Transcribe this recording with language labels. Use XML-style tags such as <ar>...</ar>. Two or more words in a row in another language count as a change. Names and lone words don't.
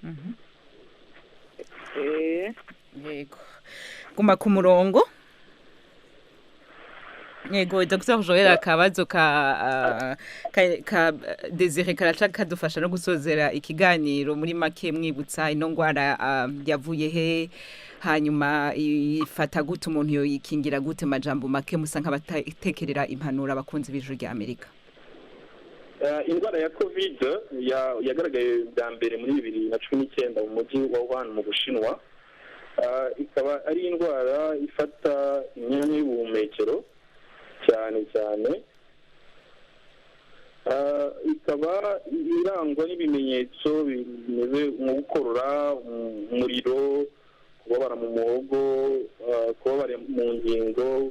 <rn>Yego guma ku murongo Yego Dr Joel akabazo ka Desire karaca kadufasha no gusozera ikiganiro muri make mwibutsa ino ngwara yavuye he hanyuma ifata gute umuntu yo yikingira gute majambo make musa nk'abatekerera impanuro abakunzi b'ijuru rya Amerika</rn> <rw>indwara ya covid yagaragaye bwa mbere muri 2019 mu mujyi wa Wuhan mu Bushinwa ikaba ari indwara ifata imyanya y'ubuhumekero cyane ikaba irangwa n'ibimenyetso bimeze nko gukorora umuriro kubabara mu muhogo kubabara mu ngingo</rw>